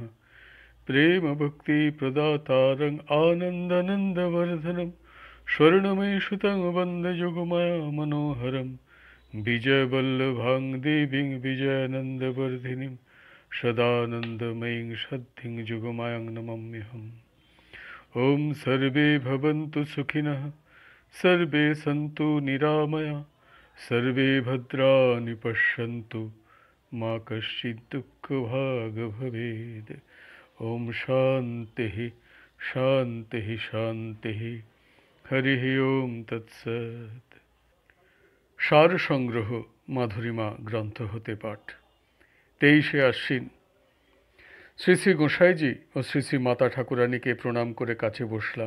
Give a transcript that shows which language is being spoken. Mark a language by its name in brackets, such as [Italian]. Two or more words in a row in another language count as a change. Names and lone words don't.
[Sanskrit] প্রেম ভক্তি প্রদাতারং আনন্দানন্দবর্ধনম, স্বর্ণময়ী সুতং বন্দে যোগমায়া মনোহরম, বিজয়বল্লভাং দেবীং বিজয়ানন্দবর্ধিনীং, সদানন্দময়ীং সদ্ধিং যোগমায়াং নমাম্যহম। ওম সর্বে ভবন্তু সুখিনঃ, সর্বে সন্তু নিরাময়া, সর্বে ভদ্রাণি পশ্যন্তু, মা কশ্চিৎ দুঃখভাগ ভবেৎ। ওম শান্তিঃ শান্তিঃ শান্তিঃ। হরিঃ ওম তৎসৎ। [Bangla] সার সংগ্রহ মাধুরীমা গ্রন্থ হতে পাঠ। 23শে আশ্বিন। শ্রী শ্রী গোসাইজি ও শ্রী শ্রী মাতা ঠাকুরানীকে প্রণাম করে কাছে বসলাম।